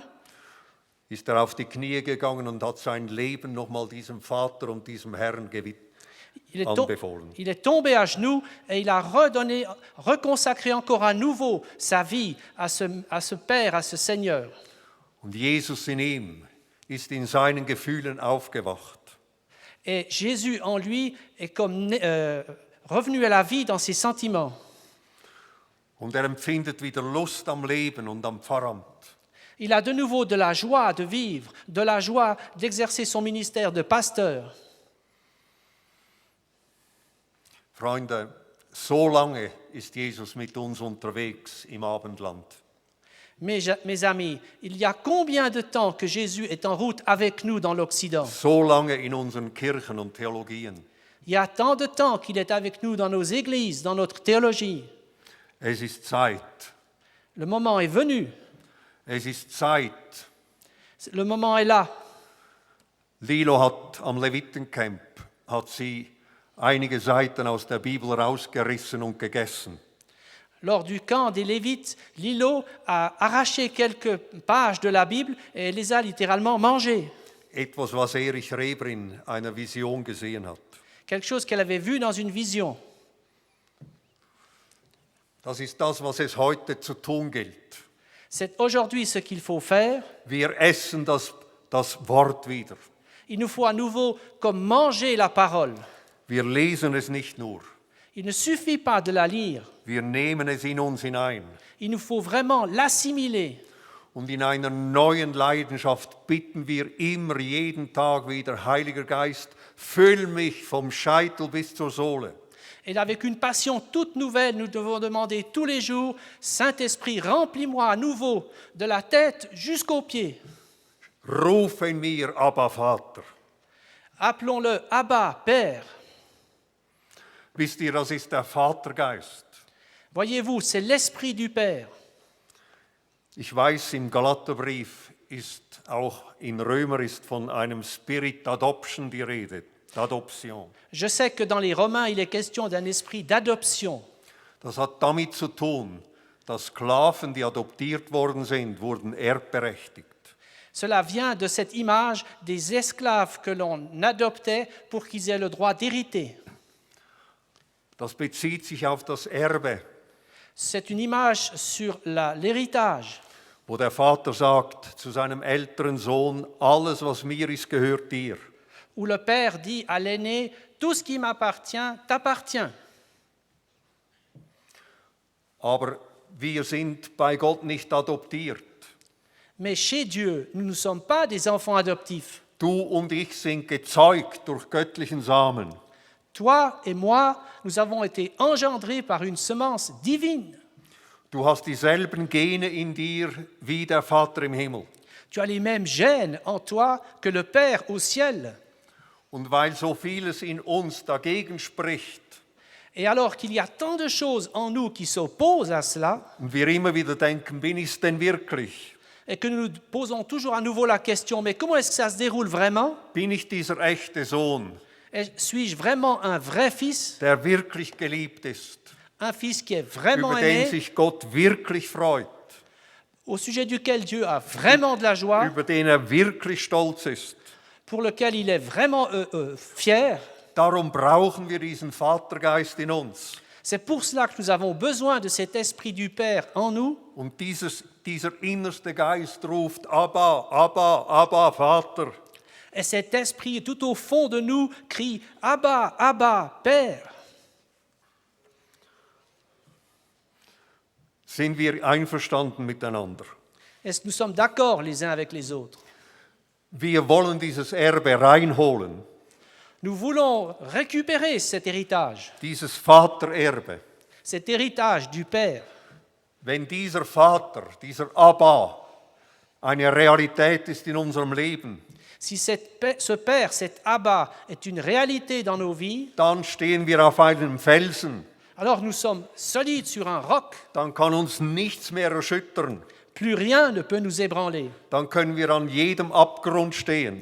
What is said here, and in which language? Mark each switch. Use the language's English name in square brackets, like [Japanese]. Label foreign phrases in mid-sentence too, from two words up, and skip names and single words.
[German] ist auf die Knie gegangen und hat sein Leben nochmal diesem Vater und diesem Herrn anbefohlen. [French] Il est tombé à genoux et il a reconsacré encore à nouveau sa vie à ce Père, à ce Seigneur. [German] Und Jesus in ihm ist in seinen Gefühlen aufgewacht. [French] Et Jésus en lui est comme revenu à la vie dans ses sentiments. [German] Und empfindet wieder Lust am Leben und am Pfarramt. [French] Il a de nouveau de la joie de vivre, de la joie d'exercer son ministère de pasteur. [German] Freunde, so lange ist Jesus mit uns unterwegs im Abendland. [French] Mes amis, il y a combien de temps que Jésus est en route avec nous dans l'Occident? [German] So lange in unseren Kirchen und Theologien. [French] Il y a tant de temps qu'il est avec nous dans nos églises, dans notre théologie. [German] Es ist Zeit. [French] Le moment est venu. [German] Es ist Zeit. [French] Le moment est là. [German] Lilo hat am Levitencamp sie einige Seiten aus der Bibel rausgerissen und gegessen. [French] Lors du camp des Lévites, Lilo a arraché quelques pages de la Bible et les a littéralement mangées. [German] Etwas, was Erich Reber in einer Vision gesehen hat. [French] Quelque chose qu'elle avait vu dans une vision. [German] Das ist das, was es heute zu tun gilt. [French] C'est aujourd'hui ce qu'il faut faire. [German] Wir essen das Wort wieder. [French] Il nous faut à nouveau comme manger la parole. [German] Wir lesen es nicht nur. [French] Il ne suffit pas de la lire. [German] Wir nehmen es in uns hinein. [French] Il nous faut vraiment l'assimiler. [German] Und in einer neuen Leidenschaft bitten wir immer, jeden Tag wieder, Heiliger Geist, füll mich vom Scheitel bis zur Sohle. [French] Et avec une passion toute nouvelle, nous devons demander tous les jours, Saint-Esprit, remplis-moi à nouveau de la tête jusqu'aux pieds. [German] Rufen mir, Abba, Vater. [French] Appelons-le Abba, Père. [German] Wisst ihr, das ist der Vatergeist. [French] Voyez-vous, c'est l'Esprit du Père. [German] Ich weiß, im Galaterbrief ist auch in Römer ist von einem [English] Spirit Adoption [German] die Rede. [French] D'adoption. Je sais que dans les Romains, il est question d'un esprit d'adoption. [German] Das hat damit zu tun, dass Sklaven, die adoptiert worden sind, wurden erbberechtigt. [French] Cela vient de cette image des esclaves que l'on adoptait pour qu'ils aient le droit d'hériter. [German] Das bezieht sich auf das Erbe, [French] C'est une image sur l'héritage, [German] wo der Vater sagt zu seinem älteren Sohn, alles, was mir ist, gehört dir. [French] où le père dit à l'aîné, tout ce qui m'appartient t'appartient. [German] Aber wir sind bei Gott nicht adoptiert. [French] Mais chez Dieu, nous ne sommes pas des enfants adoptifs. [German] Du und ich sind gezeugt durch göttlichen Samen. [French] Toi et moi, nous avons été engendrés par une semence divine. [German] Du hast dieselben Gene in dir wie der Vater im Himmel. [French] Tu as les mêmes gènes en toi que le Père au ciel. [German] Und weil so vieles in uns dagegen spricht [French] Et alors qu'il y a tant de choses en nous qui s'opposent à cela, [German] und wir immer wieder denken, bin ich es denn wirklich? [French] et que nous nous posons toujours à nouveau la question, mais comment est-ce que ça se déroule vraiment? [German] Bin ich dieser echte Sohn, [French] Suis-je vraiment un vrai fils, [German] der wirklich geliebt ist, [French] un fils qui est vraiment [German] über den [French] aimé, [German] sich Gott wirklich freut, [French] au sujet duquel Dieu a vraiment de la joie, [German] über den wirklich stolz ist? [French] pour lequel il est vraiment fier? [German] Darum brauchen wir diesen Vatergeist in uns. [French] C'est pour cela que nous avons besoin de cet esprit du Père en nous. [German] Und dieser innerste Geist ruft, Abba, Abba, Abba, Vater. [French] Et cet esprit tout au fond de nous crie « Abba, Abba, Père ». [German] Sind wir einverstanden miteinander? [French] Est-ce que nous sommes d'accord les uns avec les autres? [German] Wir wollen dieses Erbe reinholen, [French] Nous voulons récupérer cet héritage du Père. [German] Wenn dieser Vater, dieser Abba, eine Realität ist in unserem Leben, [French] Si ce Père, cet Abba, est une réalité dans nos vies, [German] dann stehen wir auf einem Felsen. [French] alors nous sommes solides sur un roc. [German] Dann kann uns nichts mehr erschüttern. [French] Plus rien ne peut nous ébranler. [German] Dann können wir an jedem Abgrund stehen.